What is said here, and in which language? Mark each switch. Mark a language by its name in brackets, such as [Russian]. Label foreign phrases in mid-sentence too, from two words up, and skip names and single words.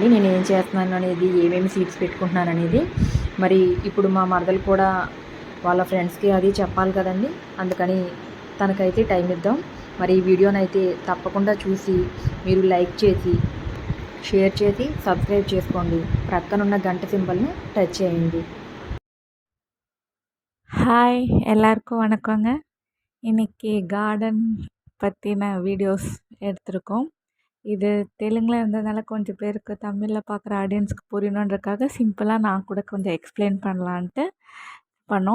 [Telugu] నేను ఏం చేస్తున్నాను అనేది, ఏమేమి సీడ్స్ పెట్టుకుంటున్నాను అనేది. మరి ఇప్పుడు మా మరదలు కూడా వాళ్ళ ఫ్రెండ్స్కి అది చెప్పాలి కదండి. అందుకని తనకైతే టైం ఇద్దాం. మరి ఈ వీడియోనైతే తప్పకుండా చూసి మీరు లైక్ చేసి, షేర్ చేసి, సబ్స్క్రైబ్ చేసుకోండి. ప్రక్కనున్న గంట సింబల్ని టచ్ చేయండి. [Tamil] ஹாய் எல்லாருக்கும் வணக்கங்க. இன்னைக்கு கார்டன் பற்றின வீடியோஸ் எடுத்திருக்கோம். இது தெலுங்கில் இருந்ததுனால கொஞ்சம் பேருக்கு தமிழில் பார்க்குற ஆடியன்ஸ்க்கு புரியணுன்றக்காக சிம்பிளாக நான் கூட கொஞ்சம் எக்ஸ்பிளைன் பண்ணலான்ட்டு பண்ணோம்.